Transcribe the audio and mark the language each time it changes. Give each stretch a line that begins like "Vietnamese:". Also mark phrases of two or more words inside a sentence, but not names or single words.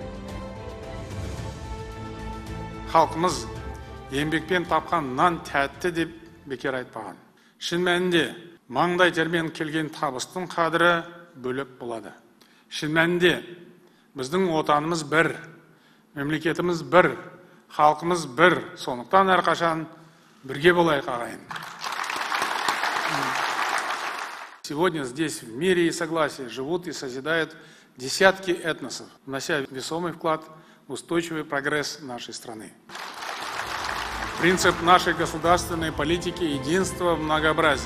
Kazakh: Халқымыз еңбекпен тапқан нан тәтті деп бекер айтпаған. Шын мәнінде маңдай термен келген табыстың қадірі бөлек болады. Шын мәнінде біздің отанымыз бір, мемлекетіміз бір, халқымыз бір, сондықтан әрқашан бірге болайық ағайын.
Russian: Сегодня здесь в мире и согласии живут и созидают десятки этносов, внося весомый вклад в устойчивый прогресс нашей страны. Принцип нашей государственной политики – единство в многообразии.